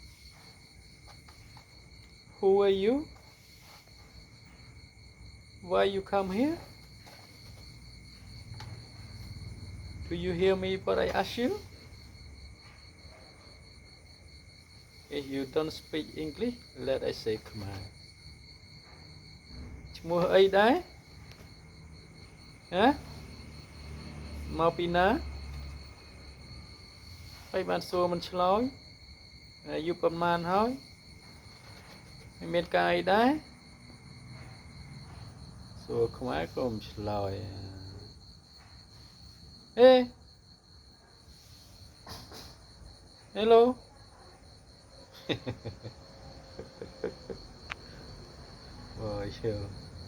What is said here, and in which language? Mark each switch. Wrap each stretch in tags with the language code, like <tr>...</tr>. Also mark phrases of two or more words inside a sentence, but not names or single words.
<en>Who are you? Why you come here? Do you hear me what I ask you? If you don't speak English, let I say Khmer.</en> <km>ឈ្មោះអីដែរហ៎មកពីណាហើយបានសួរមិនឆ្លើយអាយុប៉ុន្មានហើយមិនមានការអីដែរ សួរខ្មែរក៏មិនឆ្លើយអេ</km> <en>hello Boy, chill.</en>